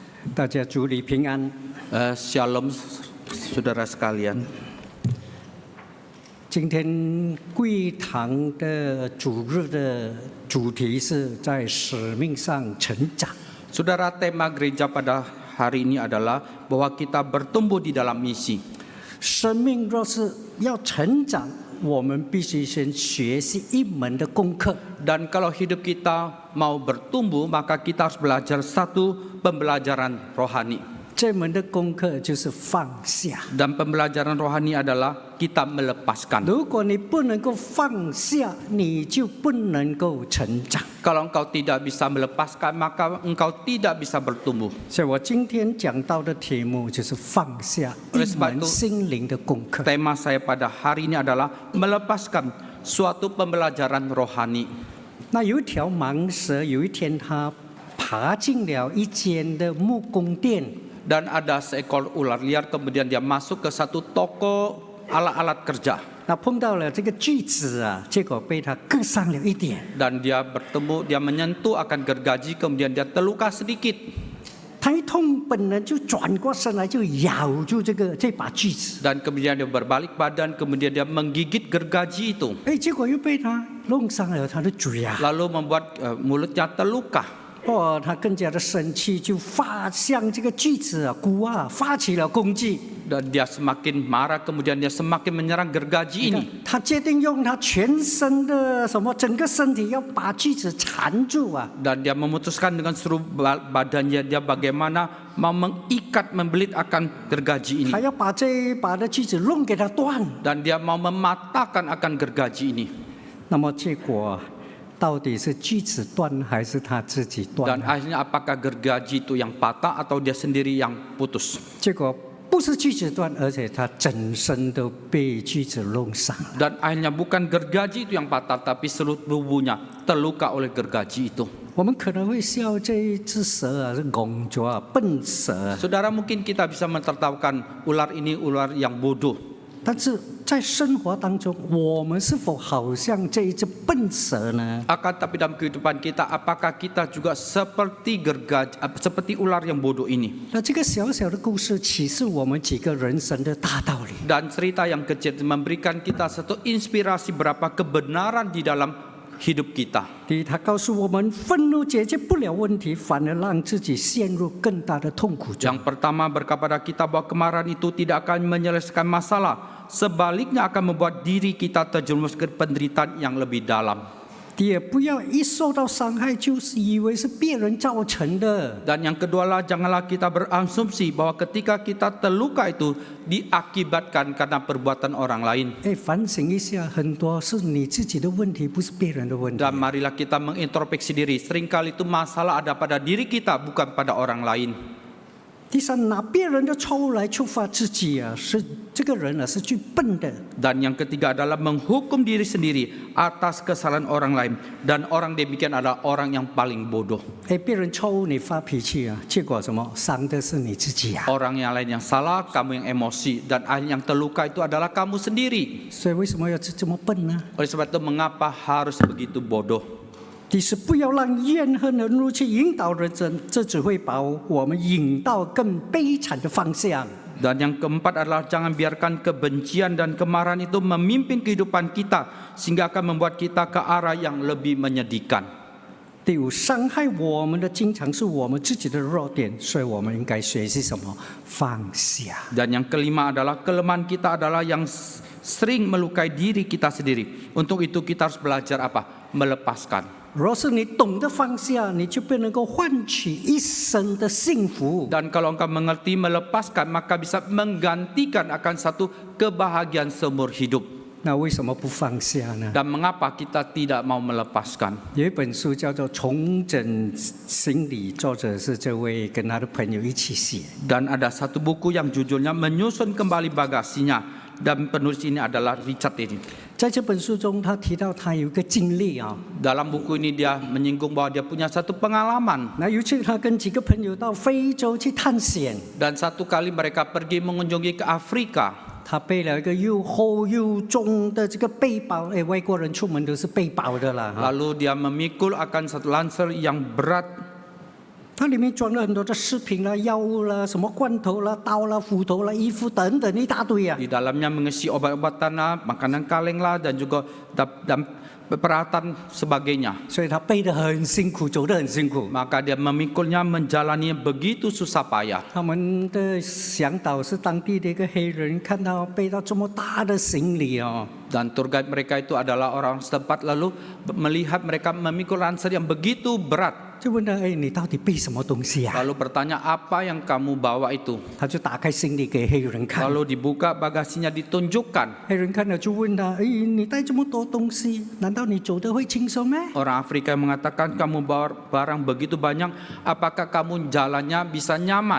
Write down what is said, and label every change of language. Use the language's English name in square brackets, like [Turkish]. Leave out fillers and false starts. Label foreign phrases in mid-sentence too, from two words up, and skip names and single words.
[Chinese] 大家主里平安。 [Indonesian] Shalom saudara sekalian. [Chinese] 今天贵堂的主日的主题是在使命上成长。 [Indonesian] Saudara, tema gereja pada hari ini adalah bahwa kita bertumbuh di dalam misi. [Chinese] 生命若是要成长，我们必须先学习一门的功课。 [Indonesian] Dan kalau hidup kita mau bertumbuh, maka kita harus belajar satu pembelajaran rohani. [Chinese] 这门的功课就是放下。 [Indonesian] Dan pembelajaran rohani adalah kita melepaskan. [Chinese] 如果你不能够放下，你就不能够成长。 [Indonesian] Kalau engkau tidak bisa melepaskan, maka engkau tidak bisa bertumbuh. [Chinese] 所以我今天讲到的题目就是放下一门心灵的功课。 [Indonesian] Tema saya pada hari ini adalah melepaskan suatu pembelajaran rohani. [Chinese] 那有一条蟒蛇，有一天它爬进了一间的木工店。 [Indonesian] Dan ada seekor ular liar, kemudian dia masuk ke satu toko alat-alat kerja. [Chinese] 那碰到了这个锯子啊，结果被它割伤了一点。 [Indonesian] Dan dia bertemu, dia menyentuh akan gergaji, kemudian dia terluka sedikit. [Chinese] 他一痛，本能就转过身来，就咬住这把锯子。 [Indonesian] Dan kemudian dia berbalik badan, kemudian dia menggigit gergaji itu. [Chinese] 结果又被他弄伤了他的嘴啊。 [Indonesian] Lalu membuat mulutnya terluka. [Chinese] 他更加的生气，就向这个锯子啊、鼓啊发起了攻击。 [Indonesian] Dan dia semakin marah, kemudian dia semakin menyerang gergaji ini. [Chinese] 他决定用他全身的整个身体要把锯子缠住啊。 [Indonesian] Dan dia memutuskan dengan seluruh badannya dia bagaimana mau mengikat, membelit akan gergaji ini. [Chinese] 他要把这一把的锯子弄给它断。 [Indonesian] Dan dia mau mematahkan akan gergaji ini. [Chinese] 那么结果到底是锯子断还是他自己断？ [Indonesian] Dan akhirnya apakah gergaji itu yang patah atau dia sendiri yang putus? [Chinese] 结果不是锯子断，而且他整身都被锯子弄伤了。 [Indonesian] Dan akhirnya bukan gergaji itu yang patah, tapi seluruh tubuhnya terluka oleh gergaji itu. [Chinese] 我们可能会笑这一只蛇啊是拱拙啊笨蛇， [Indonesian] Saudara, mungkin kita bisa mentertawakan ular ini ular yang bodoh. [Chinese] 但是在生活当中，我们是否好像这一只笨蛇呢？ [Indonesian] Akan tapi dalam kehidupan kita, apakah kita juga seperti gergaji, seperti ular yang bodoh ini? [Chinese] 那这个小小的故事启示我们几个人生的大道理。 [Indonesian] Dan cerita yang kecil memberikan kita satu inspirasi berapa kebenaran di dalam hidup kita. [Chinese] 第一，他告诉我们，愤怒解决不了问题，反而让自己陷入更大的痛苦中。 [Indonesian] Yang pertama berkata kepada kita bahwa kemarahan itu tidak akan menyelesaikan masalah. Sebaliknya akan membuat diri kita terjerumus ke penderitaan yang lebih dalam. [Chinese] 第二，不要一受到伤害就是以为是别人造成的。 [Indonesian] Dan yang kedua lah, janganlah kita berasumsi bahwa ketika kita terluka itu diakibatkan karena perbuatan orang lain. [Chinese] 反省一下，很多是你自己的问题，不是别人的问题。 [Indonesian] Dan marilah kita mengintrospeksi diri. Seringkali itu masalah ada pada diri kita, bukan pada orang lain. [Chinese] 第三，拿别人的错误来触发自己啊，是这个人啊是最笨的。 [Indonesian] Dan yang ketiga adalah menghukum diri sendiri atas kesalahan orang lain. Dan orang demikian adalah orang yang paling bodoh. [Chinese] 别人错误你发脾气啊，结果什么？伤的是你自己啊。 [Indonesian] Orang yang lain yang salah, kamu yang emosi. Dan yang terluka itu adalah kamu sendiri. [Chinese] 所以为什么要这么笨呢？ [Indonesian] Oleh sebab itu mengapa harus begitu bodoh? [Chinese] 第四，不要让怨恨和怒气引导人生，这只会把我们引到更悲惨的方向。 [Indonesian] Dan yang keempat adalah jangan biarkan kebencian dan kemarahan itu memimpin kehidupan kita sehingga akan membuat kita ke arah yang lebih menyedihkan. [Chinese] 第五，伤害我们的经常是我们自己的弱点，所以我们应该学习什么？放下。 [Indonesian] Dan yang kelima adalah kelemahan kita adalah yang sering melukai diri kita sendiri. Untuk itu kita harus belajar apa? Melepaskan. [Chinese] 若是你懂得放下，你就不能够换取一生的幸福。 [Indonesian] Dan kalau engkau mengerti melepaskan, maka bisa menggantikan akan satu kebahagiaan seumur hidup. [Chinese] 那为什么不放下呢？ [Indonesian] Dan mengapa kita tidak mau melepaskan? [Chinese] 有一本书叫做《重整心理》，作者是这位跟他的朋友一起写。 [Indonesian] Dan ada satu buku yang judulnya Menyusun Kembali Bagasinya. Dan penulis ini adalah Richard ini. [Chinese] 在这本书中，他提到他有一个经历啊。 [Indonesian] Dalam buku ini dia menyinggung bahwa dia punya satu pengalaman. [Chinese] 那有一次他跟几个朋友到非洲去探险， [Indonesian] Dan satu kali mereka pergi mengunjungi ke Afrika. [Chinese] 他背了一个又厚又重的这个背包，外国人出门都是背包的啦。 [Indonesian] Lalu dia memikul akan satu lanser yang berat. [Chinese] 它里面装了很多的饰品啦、药物啦、什么罐头啦、刀啦、斧头啦、衣服等等一大堆啊。 [Indonesian] Di dalamnya mengisi obat-obatan lah, makanan kaleng lah, dan juga dan peralatan sebagainya. [Chinese] 所以他背得很辛苦，走得很辛苦。 [Indonesian] Maka dia memikulnya menjalani begitu susah payah. [Chinese] 他们的向导是当地的一个黑人，看到背到这么大的行李哦， [Indonesian] Dan [English] tour guide [Indonesian] mereka itu adalah orang setempat, lalu melihat mereka memikul ransel yang begitu berat. [Chinese] 就问他：“哎，你到底背什么东西呀、啊 [Indonesian] Lalu bertanya, apa yang kamu bawa itu? [Chinese] 他就打开行李给黑人看。 [Indonesian] Lalu dibuka bagasinya, ditunjukkan. [Chinese] 黑人看了就问他：“哎，你带这么多东西，难道你走得会轻松吗？” [Indonesian] Orang Afrika yang mengatakan, kamu bawa barang begitu banyak, apakah kamu jalannya bisa nyaman?